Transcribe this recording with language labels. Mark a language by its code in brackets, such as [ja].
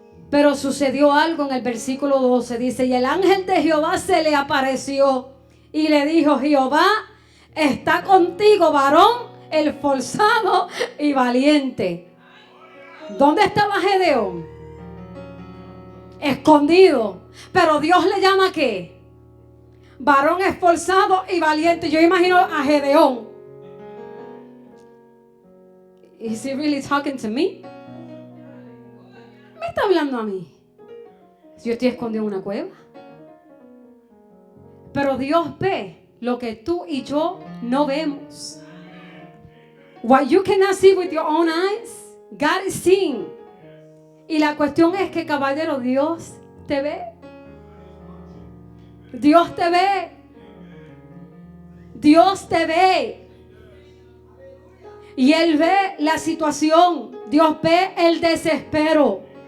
[es] Pero sucedió algo en el versículo 12. Dice, y el ángel de Jehová se le apareció y le dijo, Jehová está contigo, varón esforzado y valiente. ¿Dónde estaba Gedeón? Escondido. Pero Dios le llama ¿qué? Varón esforzado y valiente. Yo imagino a Gedeón. [en] Is he really talking to me? [es] ¿Me está hablando a mí? Yo estoy escondido en una cueva. Pero Dios ve lo que tú y yo no vemos. [en] What you cannot see with your own eyes, God is seeing. [es] Y la cuestión es que, caballero, Dios te ve. Dios te ve. Dios te ve. Y Él ve la situación. Dios ve el desespero.